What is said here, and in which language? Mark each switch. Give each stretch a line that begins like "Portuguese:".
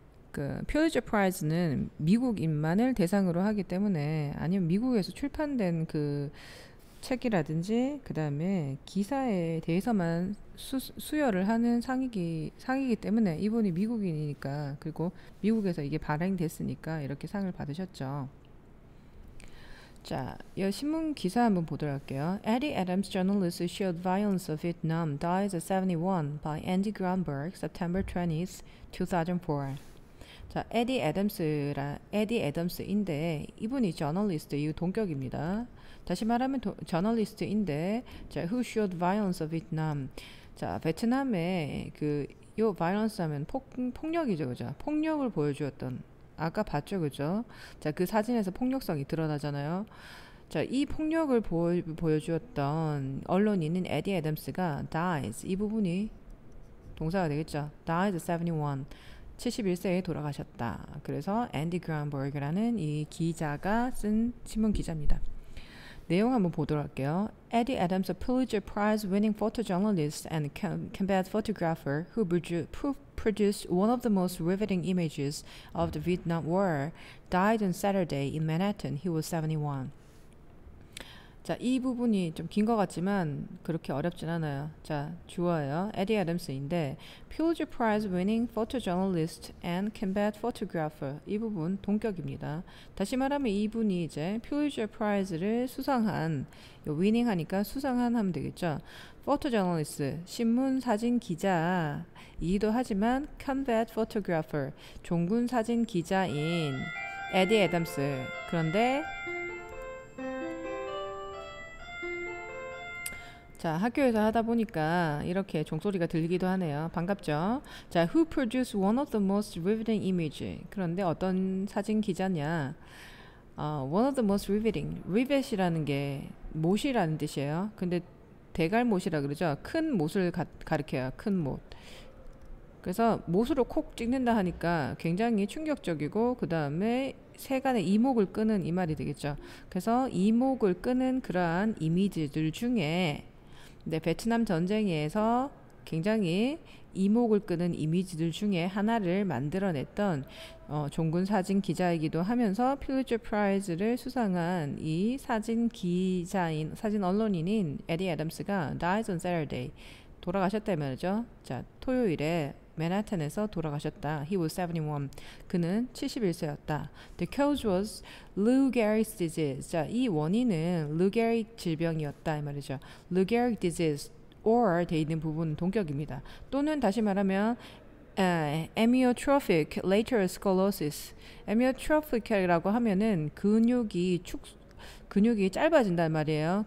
Korean: 그 퓰리처 프라이즈는 미국인만을 대상으로 하기 때문에, 아니면 미국에서 출판된 그 책이라든지 그 다음에 기사에 대해서만 수여를 하는 상이기 때문에 이분이 미국인이니까, 그리고 미국에서 이게 발행됐으니까 이렇게 상을 받으셨죠. 자, 이 신문 기사 한번 보도록 할게요.
English: Eddie Adams journalist who showed violence of Vietnam dies at 71 by Andy Grunberg, September 20th, 2004.
Korean: 자, 에디 애덤스인데 이분이 저널리스트, 이 동격입니다. 다시 말하면 저널리스트인데, 자,
English: who showed violence of Vietnam.
Korean: 자, 베트남의 요 violence 하면 폭력이죠, 그죠? 폭력을 보여주었던, 아까 봤죠, 그죠? 자, 그 사진에서 폭력성이 드러나잖아요. 자, 이 폭력을 보여주었던 언론인인 에디 애덤스가 dies, 이 부분이 동사가 되겠죠.
English: died at 71.
Korean: 71세에 돌아가셨다. 그래서 앤디 그란버그라는 이 기자가 쓴 신문 기자입니다. 내용 한번 보도록 할게요.
English: Eddie Adams, a Pulitzer Prize-winning photojournalist and combat photographer who produced one of the most riveting images of the Vietnam War, died on Saturday in Manhattan. He was 71.
Korean: 자, 이 부분이 좀 긴 것 같지만 그렇게 어렵진 않아요. 자, 주어예요. 에디 애덤스인데
English: Pulitzer Prize winning photojournalist and combat photographer.
Korean: 이 부분 동격입니다. 다시 말하면 이분이 이제 Pulitzer Prize를 수상한, winning 하니까 수상한 하면 되겠죠. photojournalist, 신문 사진 기자이기도 하지만 combat photographer, 종군 사진 기자인 에디 애덤스. 그런데 자, 학교에서 하다 보니까 이렇게 종소리가 들리기도 하네요. 반갑죠?
English: 자, who produced one of the most riveting image.
Korean: 그런데 어떤 사진 기자냐?
English: one of the most riveting.
Korean: rivet이라는 게 못이라는 뜻이에요. 근데 대갈못이라 그러죠. 큰 못을 가리켜요. 큰 못. 그래서 못으로 콕 찍는다 하니까 굉장히 충격적이고 그 다음에 세간의 이목을 끄는 이 말이 되겠죠. 그래서 이목을 끄는 그러한 이미지들 중에 베트남 전쟁에서 굉장히 이목을 끄는 이미지들 중에 하나를 만들어냈던 종군 사진 기자이기도 하면서 필리처 프라이즈를 수상한 이 사진 기자인, 사진 언론인인 에디 애덤스가
English: died on Saturday,
Korean: 돌아가셨다 말이죠. 자, 토요일에 맨하탄에서 돌아가셨다.
English: He was 71.
Korean: 그는 71세였다.
English: The cause was Lou Gehrig's disease.
Korean: 자, 이 원인은 Lou Gehrig 질병이었다 이 말이죠. Lou Gehrig disease or 돼 있는 부분은 동격입니다. 또는 다시 말하면 amyotrophic lateral sclerosis. amyotrophic이라고 하면은 근육이 짧아진단 말이에요.